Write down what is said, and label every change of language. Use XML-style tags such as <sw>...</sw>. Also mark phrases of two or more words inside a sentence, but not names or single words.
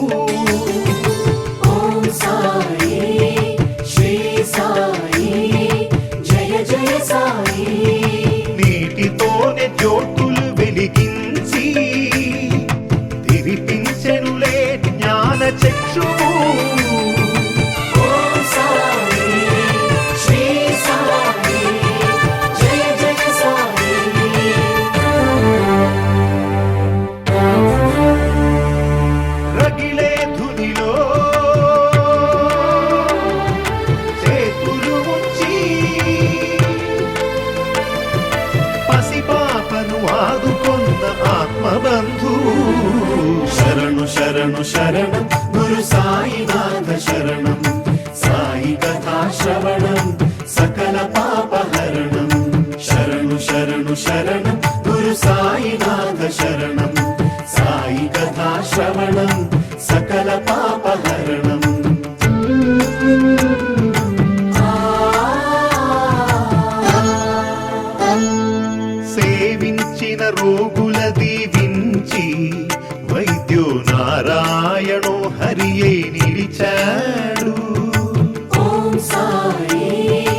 <sa>ॐ साई श्री साई जय जय साई</sa> <te>నీటితోనే జ్యోతులు వెలిగించి తిరిపించెనులే జ్ఞాన చక్షువు</te> <sa>ॐ साई श्री साई जय जय साई</sa> <te>రగిలే ధునిలో చేతులు ఉంచి పసిపాపను ఆదుకొన్న ఆత్మబంధు శరణు శరణు శరణం</te> <sa>गुरु साईनाथ शरणं साई कथा श्रवणं सकल पापहरणं शरणु शरणु शरणं गुरु साईनाथ शरणं साई कथा श्रवणं सकल पापहरणम्</sa> <te>సేవించిన రోగుల దీవించి</te> <sa>వైద్యో నారాయణో హరియే</sa> <te>నిలిచాడు</te> <sa>ॐ साई</sa>